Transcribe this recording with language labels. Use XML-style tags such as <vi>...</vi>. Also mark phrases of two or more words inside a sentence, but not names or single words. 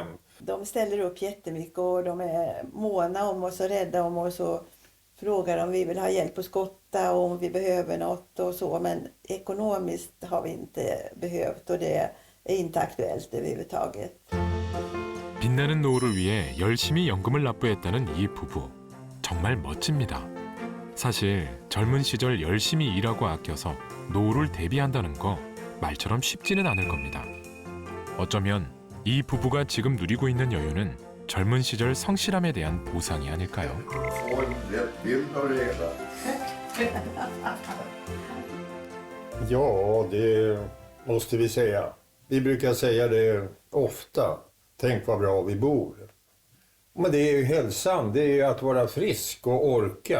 <sv>De ställer upp jättemycket och de är måna om oss och rädda om oss och frågar om vi vill ha hjälp att skotta och om vi behöver något och så. Men ekonomiskt har vi inte behövt och det är inte aktuellt överhuvudtaget.</sv> <ko>빛나는 노후를 위해 열심히 연금을 납부했다는 이 부부. 정말 멋집니다. 사실 젊은 시절 열심히 일하고 아껴서 노후를 대비한다는 거 말처럼 쉽지는 않을 겁니다. 어쩌면 이 부부가 지금 누리고 있는 여유는 젊은 시절 성실함에 대한 보상이 아닐까요?</ko> <sv>Ja, det måste vi säga. Vi brukar säga det ofta. Tänk vad bra vi bor. Men det är ju hälsan, det är att vara frisk och orka.</sv>